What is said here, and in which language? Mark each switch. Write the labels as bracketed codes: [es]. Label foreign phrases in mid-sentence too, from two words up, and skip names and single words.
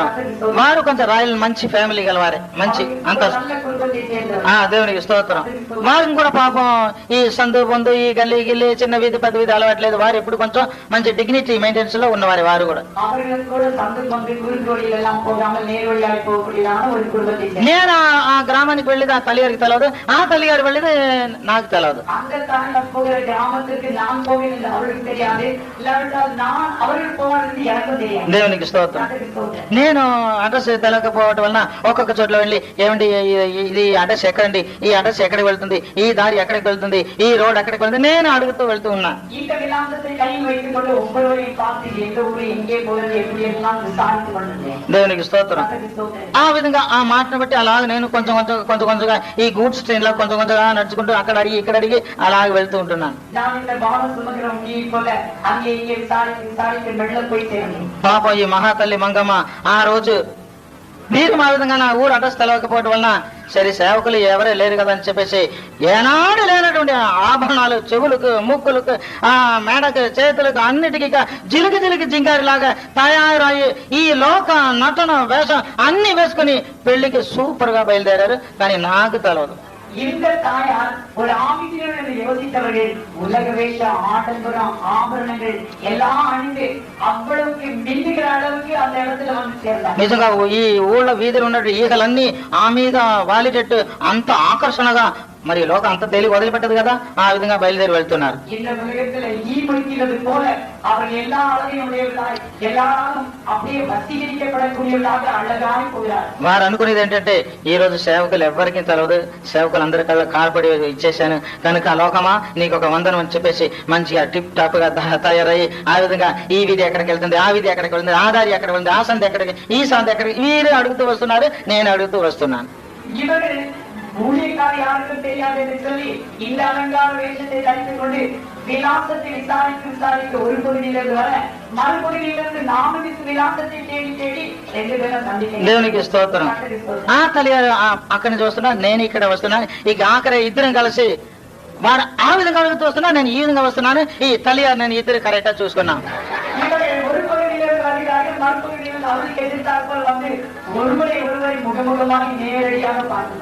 [te] వారు కొంచెం రాయల్ మంచి ఫ్యామిలీ గలవారే, మంచి అంత. [ta] நல்ல குடும்பத்தை சேர்ந்தவர். [te] దేవునికి స్తోత్రం. వారికి కూడా పాపం ఈ సందు పొందు ఈ గల్లీ గిల్లి చిన్న వీధి పెద్ద వీధి అలవాట్లేదు. వారు ఎప్పుడు కొంచెం మంచి [en] dignity maintenance [te] లో ఉన్నవారు వారు కూడా. [ta] அவர்கள் கூட சந்து பந்து குறுக்கு வழியில் எல்லாம் போகாமல் நேர் வழியாக போகக்கூடியதான ஒரு குடும்பத்தை சேர்ந்தவர். [te] నేను ఆ గ్రామానికి వెళ్ళేది ఆ తల్లి గారికి తెలియదు, ఆ తల్లి గారు వెళ్ళేది నాకు తెలియదు. [ta] அந்த தாயார் போகிற கிராமத்திற்கு நான் போவேன் என்று அவருக்கு தெரியாது, இல்லாவிட்டால் நான் அவர்கள் போவார்கள் எனக்கும் தெரியாது. [te] దేవునికి స్తోత్రం. నేను అడ్రస్ తెలియకపోవటం వలన ఒక్కొక్క చోట్ల వెళ్ళి ఏమండి ఇది అడ్రస్ ఎక్కడండి, ఈ అడ్రస్ ఎక్కడికి వెళ్తుంది, ఈ దారి ఎక్కడికి వెళ్తుంది, ఈ రోడ్ ఎక్కడికి వెళ్తుంది నేను అడుగుతూ వెళ్తూ ఉన్నా. [ta] இந்த விலாசத்தை கையில் வைத்துக் கொண்டு ஒவ்வொருவரையும் பார்த்து எந்த ஊரு எங்கே போகிறது எப்படி எல்லாம் விசாரித்துக் கொண்டிருந்தேன். [te] దేవునికి స్తోత్రం. ఆ విధంగా ఆ మాటను బట్టి అలాగ నేను కొంచెం కొంచెంగా ఈ [en] goods train [te] లో కొంచెం కొంచెంగా నడుచుకుంటూ అక్కడ అడిగి ఇక్కడ అడిగి అలాగే వెళ్తూ ఉంటున్నాను. [ta] நான் இந்த பால சுமக்கிற உண்மையை போல அங்கே இங்கே விசாரித்து மெல்ல போய் சேர்ந்தேன். [te] పాపం ఈ మహాతల్లి మంగమ్మ ఆ రోజు మీరు మా విధంగా నా ఊరు అడ్రస్ తెలవకపోవడం వలన సరే సేవకులు ఎవరే లేరు కదా అని చెప్పేసి ఏనాడు లేనటువంటి ఆభరణాలు చెవులకు ముక్కులకు ఆ మేడకు చేతులకు అన్నిటికీ జిలికి జింగారి లాగా తయారయ్యి ఈ లోక నటన వేషం అన్ని వేసుకుని పెళ్లికి సూపర్ గా బయలుదేరారు. కానీ నాకు తెలియదు. [ta] இந்த தாயார் ஒரு ஆவித்தினர் என்று யோசித்தவர்கள் உலக வேஷ ஆடம்பரம் ஆபரணங்கள் எல்லாம் அணிந்து அவ்வளவுக்கு மின்னுகிற அளவுக்கு அந்த இடத்துல வந்து சேர்ந்தார். [te] నిజంగా ఈ ఊళ్ళో వీధులు ఉన్నట్టు ఈగలన్నీ ఆ మీద వాలిటట్టు అంత ఆకర్షణగా మరి లోకం అంత తేలి వదిలిపెట్టదు కదా, ఆ విధంగా బయలుదేరి వెళ్తున్నారు. [ta] இந்த உலகத்துல ஈ பிடிக்கிறது போல அவர்கள் எல்லா அழகையும் உடையவர்களாய் எல்லாரும் அப்படியே வசீகரிக்கப்படக்கூடியவர்களாக அழகாய் போகிறார். [te] వారు అనుకునేది ఏంటంటే ఈ రోజు సేవకులు ఎవరికి తెలియదు, సేవకులు అందరి కళ్ళ కాల్పడి ఇచ్చేసాను కనుక లోకమా నీకు ఒక వందనం అని చెప్పేసి మంచిగా [en] tip top [te] గా తయారయ్యి ఆ విధంగా ఈ వీధి ఎక్కడికి వెళ్తుంది, ఆ వీధి ఎక్కడికి వెళ్తుంది, ఆ దారి ఎక్కడికి వెళ్తుంది, ఆ సంధి ఎక్కడికి, ఈ సంధి ఎక్కడికి, వీరు అడుగుతూ వస్తున్నారు, నేను అడుగుతూ వస్తున్నాను. [ta] இவர்கள் ஊழியக்காரர் யாருக்கும் தெரியாது என்று சொல்லி இந்த அலங்கார வேஷத்தை தரித்துக் கொண்டு விலாசத்தை விசாரிக்க ஒரு பகுதியிலிருந்து வர மறுபகுதியிலிருந்து நாமதி விலாசத்தை தேடி ரெண்டு பேரும் சந்திக்க. [te] దేవునికి స్తోత్రం. ఆ తల్లి అక్కడి నుంచి వస్తున్నా, నేను ఇక్కడ వస్తున్నాను. ఇక ఆఖరి ఇద్దరం కలిసి వారు ఆ విధంగా అడుగుతూ వస్తున్నా, నేను ఈ విధంగా వస్తున్నాను. ఈ తల్లి నేను ఇద్దరు కరెక్ట్ గా చూసుకున్నాను. [ta] ஒரு பகுதியிலிருந்து வருகிறார்கள், மறுபகுதியிலிருந்து அவருக்கு எதிர்த்தாற்போல் வந்து ஒருவரை முகமுகமாக நேரடியாக பார்த்து